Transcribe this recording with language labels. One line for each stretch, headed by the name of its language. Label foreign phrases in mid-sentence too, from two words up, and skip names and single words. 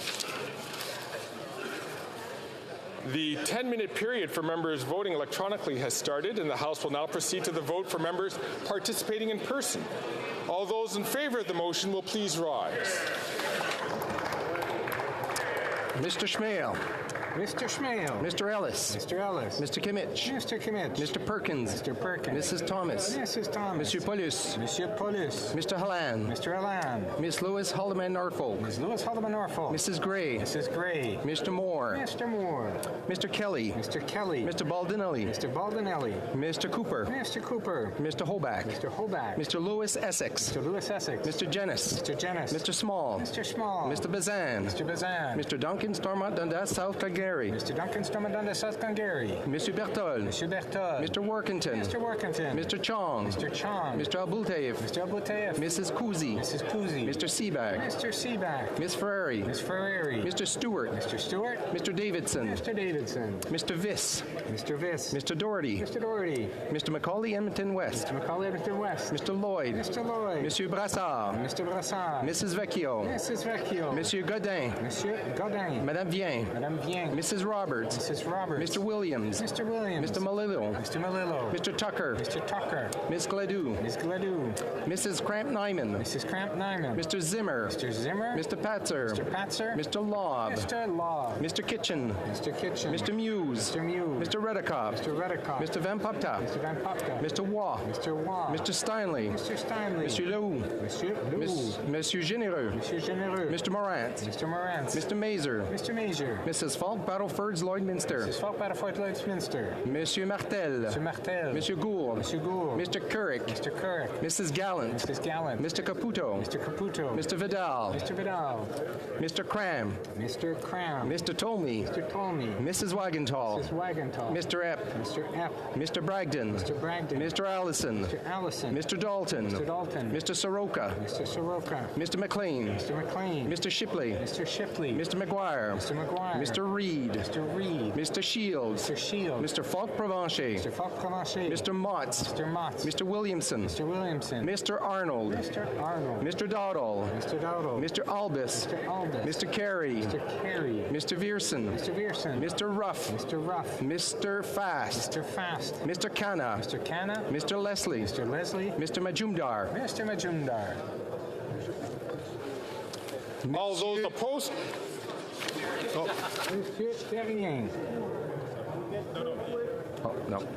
English: The 10-minute period for members voting electronically has started, and the House will now proceed to the vote for members participating in person. All those in favour of the motion will please rise. Mr. Schmale. Mr. Schmale. Mr. Ellis. Mr. Ellis. Mr. Kimmich. Mr. Kimmich. Mr. Perkins. Mr. Perkins. Mrs. Thomas. Mrs. Thomas. Monsieur Paulus. Monsieur Paulus. Mr. Halland. Mr. Halland. Miss Lewis Haldeman Norfolk. Ms. Lewis Haldeman Norfolk. Mrs. Gray. Mrs. Gray. Mr. Moore. Mr. Moore. Mr. Kelly. Mr. Kelly. Mr. Baldinelli. Mr. Baldinelli. Mr. Cooper. Mr. Cooper. Mr. Hoback. Mr. Hoback. Mr. Lewis Essex. Mr. Lewis Essex. Mr. Jennis. Mr. Jennis. Mr. Small. Mr. Small. Mr. Bazan. Mr. Bazan. Mr. Duncan. Duncan Stormont Dundas, South Calgary. Mr. Duncan Stormont Dundas, South Calgary. Monsieur Berthold. Monsieur Berthold. Mr. Workington. Mr. Workington. Mr. Chong. Mr. Chong. Mr. Abultayev. Mr. Abultayev. Mrs. Kuzi. Mrs. Kuzi. Mr. Seaback. Mr. Seaback. Miss Ferrari. Miss Ferrari. Mr. Stewart. Mr. Stewart. Mr. Davidson. Mr. Davidson. Mr. Viss. Mr. Viss. Mr. Doherty. Mr. Doherty. Mr. Macaulay Edmonton West. Mr. Macaulay Edmonton West. Mr. Lloyd. Mr. Lloyd. Monsieur Brassard. Mr. Brassard. Mrs. Vecchio. Mrs. Vecchio. Monsieur Godin. Monsieur Godin. Madame Vien. Madame Vien. Mrs. Roberts. Mrs. Roberts. Mr. Williams. Mr. Williams. Mr. Malillo. Mr. Malillo. Mr. Tucker. Mr. Tucker. Miss Gladue. Miss Gladue. Mrs. Cramp Nyman. Mrs. Cramp Nyman. Mr. Zimmer. Mr. Zimmer. Mr. Patzer. Mr. Patzer. Mr. Lobb. Mr. Lobb. Mr. Kitchen. Mr. Kitchen. Mr. Muse. Mr. Muse. Mr. Redikoff. Mr. Redikoff. Mr. Van Popta. Mr. Van Popta. Mr. Waugh. Mr. Waugh. Mr. Steinley. Mr. Steinley. Monsieur Lehoux. Monsieur Lehoux. Monsieur Généreux. Monsieur Généreux. Mr. Morant. Mr. Morant. Mr. Mazer. Mr. Mazer. Mrs. Falk Battlefords Lloydminster. Mrs. Falk Battlefords Lloydminster. Monsieur Martel. Monsieur Martel. Monsieur Gould. Monsieur Gould. Mr. Couric. Mr. Couric. Mrs. Gallant. Mrs. Gallant. Mr. Caputo. Mr. Caputo. Mr. Vidal. Mr. Vidal. Mr. Cram. Mr. Cram. Mr. Tolmie. Mr. Tolmie. Mrs. Wagentall. Mrs. Wagentall. Mr. Epp. Mr. Epp. Mr. Bragdon. Mr. Bragdon. Mr. Allison. Mr. Allison. Mr. Dalton. Mr. Dalton. Mr. Soroka. Mr. Soroka. Mr. McLean. Mr. McLean. Mr. Shipley. Mr. Shipley. Mr. McGuire. Mr. McGuire. Mr. Reed. Mr. Reed. Mr. Shields. Mr. Shields. Mr. Falk Provencher. Mr. Falk Provencher. Mr. Motts. Mr. Motts. Mr. Williamson. Mr. Williamson. Mr. Arnold. Mr. Arnold. Mr. Dowdall. Mr. Dowdall. Mr. Albus. Mr. Albus. Mr. Carey. Mr. Carey. Mr. Vierson. Mr. Vierson. Mr. Ruff. Mr. Ruff. Mr. Fast. Mr. Fast. Mr. Khanna. Mr. Khanna. Mr. Leslie. Mr. Leslie. Mr. Majumdar. Mr. Majumdar. All those opposed? Oh. Monsieur Terrien. Oh, no.